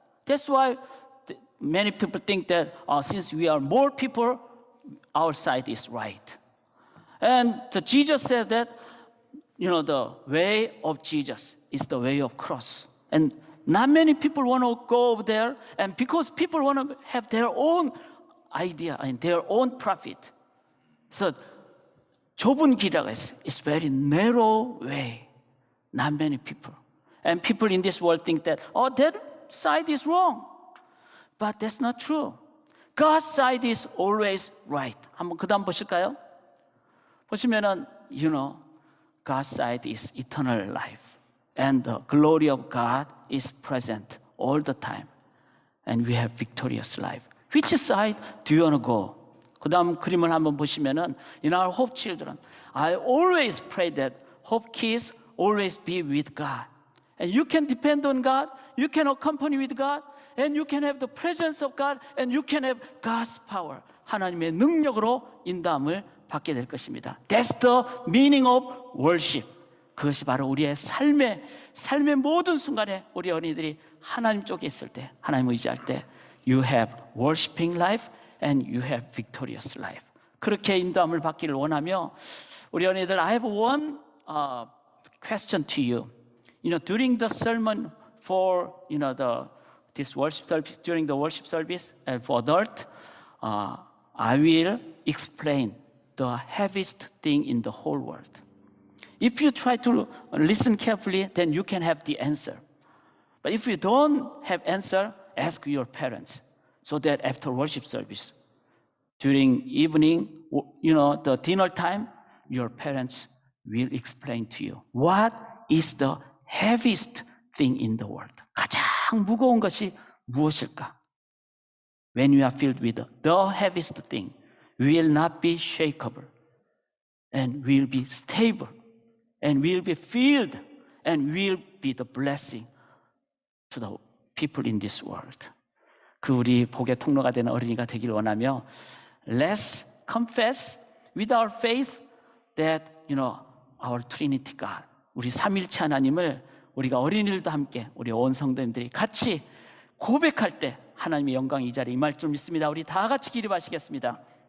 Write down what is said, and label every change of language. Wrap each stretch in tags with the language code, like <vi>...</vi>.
<en>That's why many people think that since we are more people, our side is right. And Jesus said that, the way of Jesus is the way of cross. And not many people want to go over there, and because people want to have their own idea and their own profit.</en> <ko>So 좁은 길이라고 했어요.</ko> <en>It's very narrow way. Not many people. And people in this world think that, that side is wrong. But that's not true. God's side is always right.</en> <ko>한번 그 다음 보실까요? 보시면은,</ko> <en>God's side is eternal life. And the glory of God is present all the time. And we have victorious life. Which side do you want to go?</en> <ko>그 다음 그림을 한번 보시면은,</ko> <en>in our Hope children, I always pray that Hope kids always be with God. And you can depend on God, you can accompany with God, and you can have the presence of God, and you can have God's power.</en> <ko>하나님의 능력으로 인도함을 받게 될 것입니다.</ko> <en>That's the meaning of worship.</en> <ko>그것이 바로 우리의 삶의 모든 순간에 우리 어린이들이 하나님 쪽에 있을 때, 하나님 의지할 때,</ko> <en>you have worshiping life and you have victorious life.</en> <ko>그렇게 인도함을 받기를 원하며, 우리 어린이들,</ko> <en>I have one question to you. During the sermon for this worship service, during the worship service and for adult, I will explain the heaviest thing in the whole world. If you try to listen carefully, then you can have the answer. But if you don't have answer, ask your parents, so that after worship service, during evening, the dinner time, your parents will explain to you what is the heaviest thing in the world.</en> <ko>가장 무거운 것이 무엇일까?</ko> <en>When we are filled with the heaviest thing, we will not be shakeable, and we will be stable, and we will be filled, and we will be the blessing to the people in this world.</en> <ko>그 우리 복의 통로가 되는 어린이가 되길 원하며,</ko> <en>let's confess with our faith that our Trinity God,</en> <ko>우리 삼일체 하나님을 우리가 어린이들도 함께, 우리 온 성도님들이 같이 고백할 때 하나님의 영광이 이 자리에 임할 줄 믿습니다. 우리 다 같이 기립하시겠습니다.</ko>